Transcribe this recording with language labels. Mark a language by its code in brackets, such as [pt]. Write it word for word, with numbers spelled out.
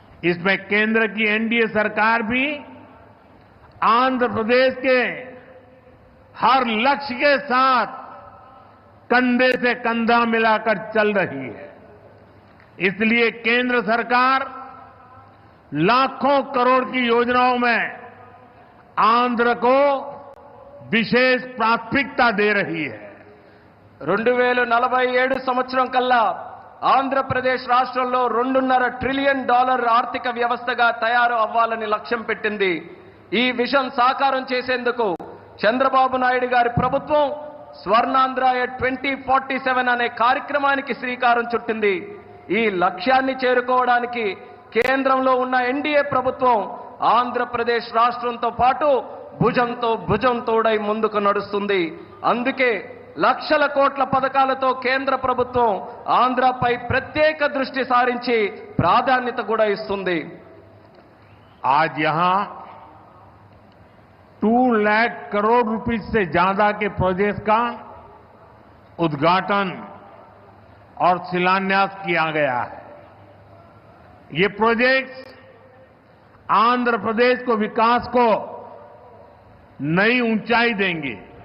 [hi] इसमें केंद्र की एनडीए सरकार भी आंध्र प्रदेश के हर लक्ष्य के साथ कंधे से कंधा मिलाकर चल रही है। इसलिए केंद्र सरकार लाखों करोड़ की योजनाओं में आंध्र को विशेष प्राथमिकता दे रही है। [te] రెండు వేల నలభై ఏడు సంవత్సరం కల్లా ఆంధ్రప్రదేశ్ రాష్ట్రంలో రెండున్నర ట్రిలియన్ డాలర్ ఆర్థిక వ్యవస్థగా తయారు అవ్వాలని లక్ష్యం పెట్టింది. ఈ విజన్ సాకారం చేసేందుకు చంద్రబాబు నాయుడు గారి ప్రభుత్వం స్వర్ణాంధ్ర ట్వంటీ ఫార్టీ సెవెన్ అనే కార్యక్రమానికి శ్రీకారం చుట్టింది. ఈ లక్ష్యాన్ని చేరుకోవడానికి కేంద్రంలో ఉన్న ఎన్డీఏ ప్రభుత్వం ఆంధ్రప్రదేశ్ రాష్ట్రంతో పాటు భుజంతో భుజం తోడై ముందుకు నడుస్తుంది. అందుకే లక్షల కోట్ల పథకాలతో కేంద్ర ప్రభుత్వం ఆంధ్రపై ప్రత్యేక దృష్టి సారించి ప్రాధాన్యత కూడా ఇస్తుంది. [hi] आज यहां टू लाख करोड़ रुपए से ज्यादा के प्रोजेक्ट का उद्घाटन और शिलान्यास किया गया है। ये प्रोजेक्ट आंध्र प्रदेश को विकास को नई ऊंचाई देंगे।